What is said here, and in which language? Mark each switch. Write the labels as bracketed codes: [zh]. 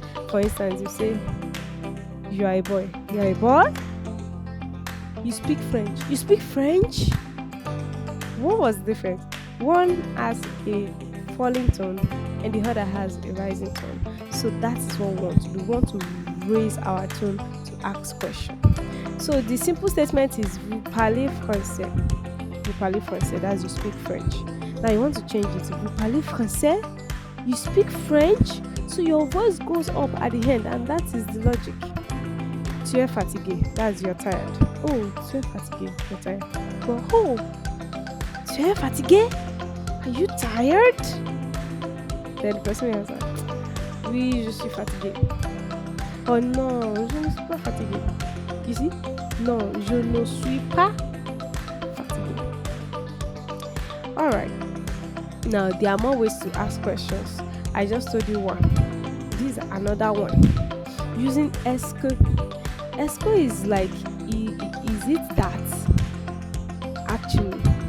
[en] For instance, you say, you are a boy. You are a boy? You speak French. You speak French? What was the difference? One has a falling tone and the other has a rising tone. So that is what we want to do. We want to raise our tone to ask questions. So the simple statement is [fr] vous parlez français. Vous parlez français, [en] that's you speak French. Now you want to change it to [fr] vous parlez français, [en] you speak French, so your voice goes up at the end, and that is the logic. [fr] Tu es fatigué, [en] that's you're tired. [fr] Oh, tu es fatigué, [en] you're tired. But [fr] oh, tu es fatigué? [en] Are you tired? Then the person will answer, [fr] oui, je suis fatigué. Oh non, je ne suis pas fatigué. [en] You see? [fr] Non, je ne suis pas fatigué. [en] Alright. Now, there are more ways to ask questions. I just told you one. This is another one. Using est-ce que. Est-ce que is like, is it that? Actually.